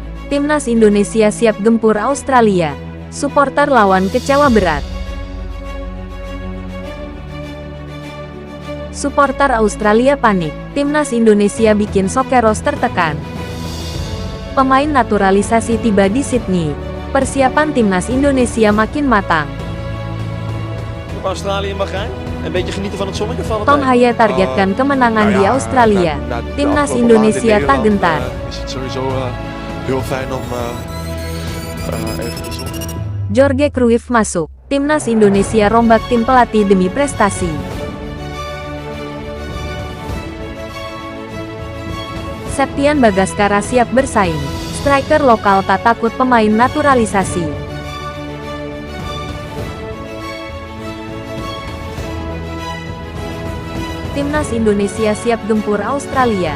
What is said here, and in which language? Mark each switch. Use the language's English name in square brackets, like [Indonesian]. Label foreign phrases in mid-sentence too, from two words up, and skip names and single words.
[Indonesian] Timnas Indonesia siap gempur Australia. Supporter lawan kecewa berat. Supporter Australia panik. Timnas Indonesia bikin Sokeros tertekan. Pemain naturalisasi tiba di Sydney. Persiapan Timnas Indonesia makin matang. [Dutch] Australië mag gaan. Een beetje genieten van het zonnetje vallen. [Indonesian] Tom Haye targetkan kemenangan di Australia. Timnas Indonesia tak gentar. [Dutch] Is het sowieso heel fijn om even te zonnen. [Indonesian] Jorge Cruyff masuk. Timnas Indonesia rombak tim pelatih demi prestasi. Septian Bagaskara siap bersaing. Striker lokal tak takut pemain naturalisasi. Timnas Indonesia siap gempur Australia.